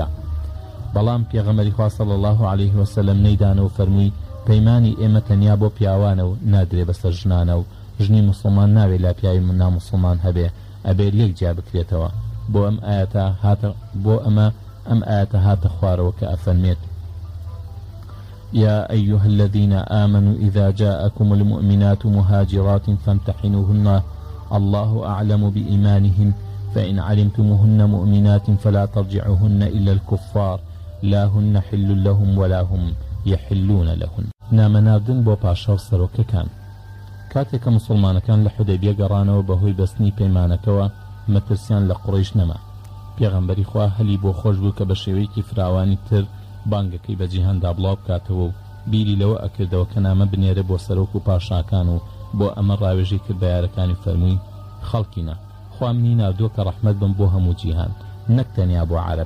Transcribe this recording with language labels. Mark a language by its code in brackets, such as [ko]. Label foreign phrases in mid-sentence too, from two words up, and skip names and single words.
[ckb] بەڵام پێغەمبەری خوا [ar] صلی الله عليه وسلم [ckb] نەیدانە و فەرمووی پەیمانی ئێمە تەنیا بۆ پیاوانە و نادرێ بەسەر ژنانە و ژنی مسلمان ناوێت لا پیاوی نامسلمان هەبێ، ئەبێت یەک جیا بکرێتەوە. بۆ ئەم ئاەتە هاتە خوارەوە کە ئەفەرمێت: [ar] يا أيها الذين آمنوا إذا جاءكم المؤمنات مهاجرات فامتحنوهن الله أعلم بإيمانهن فإن علمتموهن مؤمنات فلا ترجعوهن إلى الكفار لا هن حل لهم ولا هم يحلون لهن. [ckb] نامەناردن بۆ پاشا و سەرۆکەکان. کاتێککە مسلمانەکان لە حودەیبیە گەڕانەوە بەهۆی بەستنی پەیمانەکەەوە مەترسیان لە قوڕیش نەما. پێغەمبەری خوا هەلی بۆ خۆش بوو کە بە شێوەیەکی فراوانی تر بانگەکەی بە جیهاندا بڵاو بکاتەوە و بیری لەوە ئەکردەوە کە نامە بنێرە بۆ سەرۆک و پاشاکان و بۆ ئەمە ڕاوێژی کرد بە یارەکانی فەرمووی: خەڵکینە، خوا منی ناردووە کە ڕەحمەت بم بۆ هەموو جیهان، نەک تەنیا بۆ عەرەب.